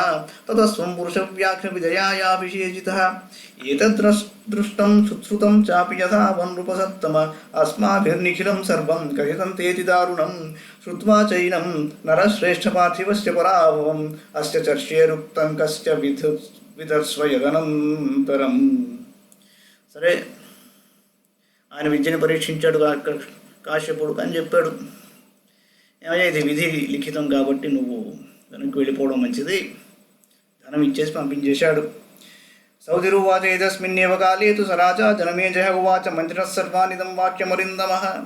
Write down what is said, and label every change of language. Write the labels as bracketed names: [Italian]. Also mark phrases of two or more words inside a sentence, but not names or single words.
[Sanskrit] ततस्त्वं पुरुषव्याघ्रविजयायाभिषेचितः एतद्दृष्टं शुश्रुतं चापि यथा वनृपसत्तम अस्माभिर्निखिलं सर्वं कथितं तेति दारुणं श्रुत्वा चैनं नरश्रेष्ठपार्थिवस्य पराभवम् अस्य चर्ष्येरुक्तं कस्य विधत्स्व यदनन्तरं [Telugu] సరే ఆయన విద్యను పరీక్షించాడు కాశ్యపుడు అని చెప్పాడు. ఏమయ్యా ఇది విధి లిఖితం కాబట్టి నువ్వు వెనక్కి వెళ్ళిపోవడం మంచిది, ధనం ఇచ్చేసి పంపించేశాడు. [Sanskrit] సౌదిరువాచ ఏతస్మిన్నేవ కాలే తు స రాజా జనమేజయ ఉవాచ మంత్రిణః సర్వానిదం వాక్యమరిందమః.